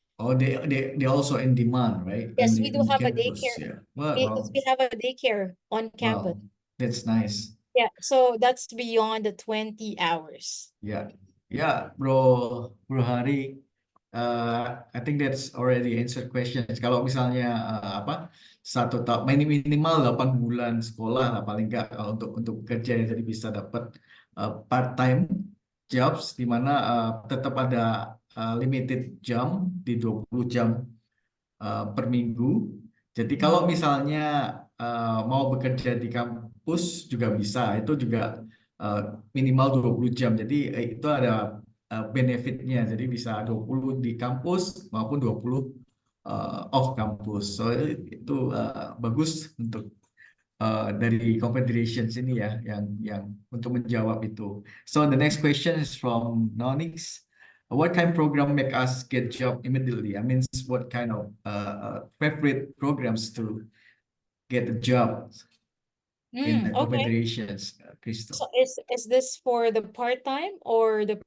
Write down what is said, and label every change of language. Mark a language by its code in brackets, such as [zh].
[en] oh they also in demand, right? Yes, we do In have a campus, daycare. yeah. Well, Because we have a daycare on campus. wow, that's nice. Yeah, so that's beyond the 20 hours. Yeah, yeah, Bro Hari. I think that's already answered questions. [id] Kalau misalnya apa satu tahun minimal 8 bulan sekolah lah paling nggak kalau untuk kerja jadi bisa dapat part time jobs di mana tetap ada limited jam di 20 jam per minggu. Jadi kalau misalnya mau bekerja di kampus juga bisa, itu juga eh, minimal 20 jam. Jadi itu ada benefitnya. Jadi bisa 20 di kampus maupun 20 off kampus. So itu bagus untuk dari Confederation sini ya yang untuk menjawab itu. [en] So the next question is from Nonix. What kind of program make us get job immediately? I mean, what kind of favorite programs to get a job in the Okay. Confederations, Crystal? So is this for the part-time or the